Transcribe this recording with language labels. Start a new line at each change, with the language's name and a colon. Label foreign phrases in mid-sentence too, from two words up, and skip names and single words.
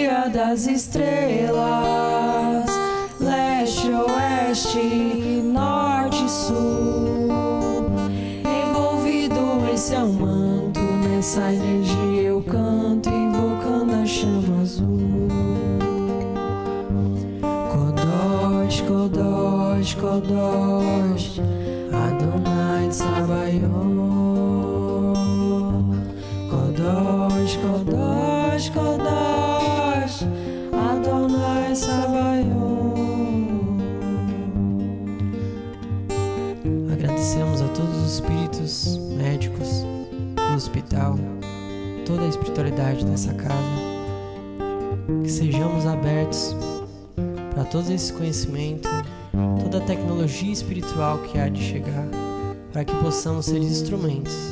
Portuguese: das estrelas, leste, oeste, norte e sul. Envolvido em seu manto, nessa energia eu canto, invocando a chama azul.
Hebrew: קדוש, קדוש, קדוש, אדני צבאות. קדוש, קדוש, קדוש, אדני צבאות.
Portuguese: Agradecemos a todos os espíritos médicos do hospital, toda a espiritualidade dessa casa, que sejamos abertos para todo esse conhecimento, toda a tecnologia espiritual que há de chegar, para que possamos ser instrumentos.